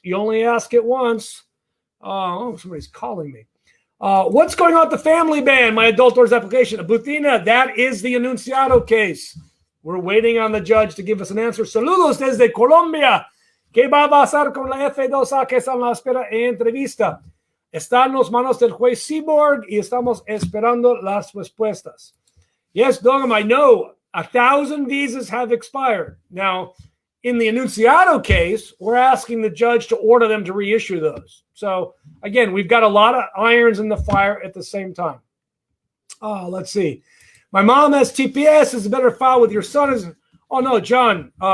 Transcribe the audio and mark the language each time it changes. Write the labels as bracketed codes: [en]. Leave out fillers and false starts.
[en] You only ask it once. Oh, somebody's calling me. What's going on with the family ban? My adult orders application. Butina, that is the Enunciado case. We're waiting on the judge to give us an answer. [es] Saludos desde Colombia. ¿Qué va a pasar con la F2A que está en la espera en entrevista? Está en las manos del juez Seaborg y estamos esperando las respuestas. [en] Yes, Dogam, I know 1,000 visas have expired. Now, in the Enunciado case, we're asking the judge to order them to reissue those. So, again, we've got a lot of irons in the fire at the same time. Let's see. My mom has TPS. Is a better file with your son? Oh, no, John.